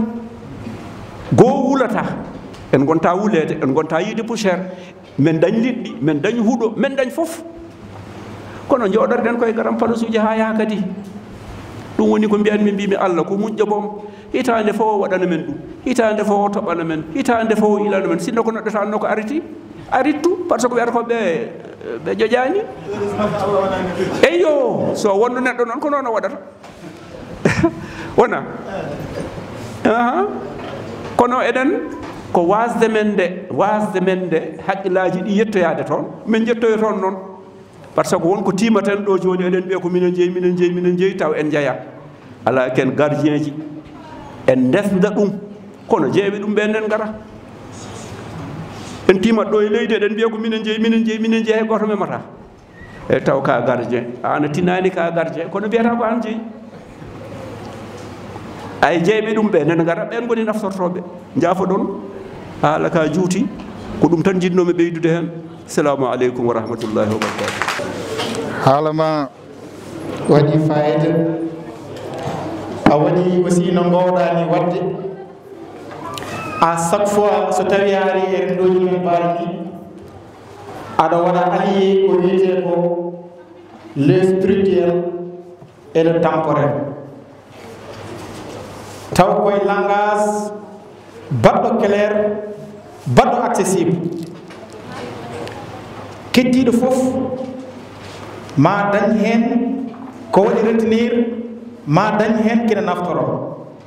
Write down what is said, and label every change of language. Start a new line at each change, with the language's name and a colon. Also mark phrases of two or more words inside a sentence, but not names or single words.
Fula: goo wulata, en gonta wulede, en gonta yiide poussiére, men dañ liɗɗi, men dañ huɗo, men dañ fof. kono jooɗorɗen koye garam place uji ha yaha kadi. ɗum woni ko mbiyanmi, mbimi Allah ko muƴƴo bom, hitande fof o waɗana men ɗum, hitande fof o toɓana men, hitande fof o ilana men. sinno ko neɗɗo tanno ko ariti arittu par ce que wiyata ko ɓe joƴani. eyyo so wonno neɗɗo noon ko noon o waɗata wona. kono eɗen ko wasde men nde haqqillaji ɗi yettoyade toon, min jettoyo toon noon. par ce que wonko timaten ɗo joni eɗen ɓiya ko minen jeeyi taw en jeeya. ala ken gardien ji en desda ɗum, kono jeeɓe ɗum ɓe nden gara en timat ɗo e leydi eɗen mbiya ko minen jeeyi goto memata. e taw ka gardien, an tinani ka gardien, kono mbiyata ko an jeeyi. ay jeeɓe ɗum ɓe nden gara, ɓen goni naftortoɓe. jaafo ɗon haala ka juuti, ko ɗum tan jinnomi ɓeydude hen.
Arabic: assalamu aleykum wa rahmatullahi wa barakatuh.
Fula: haalama waɗi fayida, a waɗi aussi no gowɗani wadde.
French: à chaque fois
Fula: so tawi ari e ɗoji men mbaɗi aɗa waɗa allié ko wiyete ko
French: le spirituel et le temporel.
Fula: Taw koy langage baɗɗo clair baɗɗo accessible kettiɗo fof ma dañ hen ko waɗi retenir ma dañ hen kina naftoro.